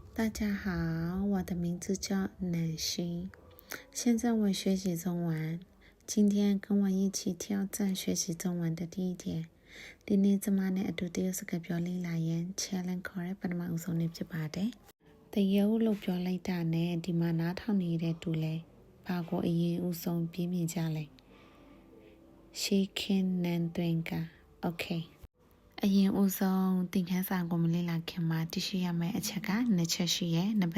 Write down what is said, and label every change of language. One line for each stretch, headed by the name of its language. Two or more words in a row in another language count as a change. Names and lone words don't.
Chinese: 大家好，我的名字叫南希，现在我学习中文。今天跟我一起挑战学习中文的第一天。
Burmese: ဒီနေ့ကျမနဲ့အတူတရုတ်စကားပြောလေ့လာရင် challenge ခေါ်တဲ့ပထမအဆုံးနေ့ဖြစ်ပါတယ်။တရုတ်လို့ပြောလိုက်တာနဲ့ဒီမှာနားထောင်နေတဲ့တူလဲဘာကိုအရင်ဦးဆုံးပြင်းမြင်ကြလဲ။
English: Shaking and Twinkle Okay
Burmese: အရင်ဦးဆုံးသင်ခန်းစာကိုမလေ့လာခင်မှာသိရှိရမယ့်အချက်ကနှစ်ချက်ရှိရဲ့နံပါတ်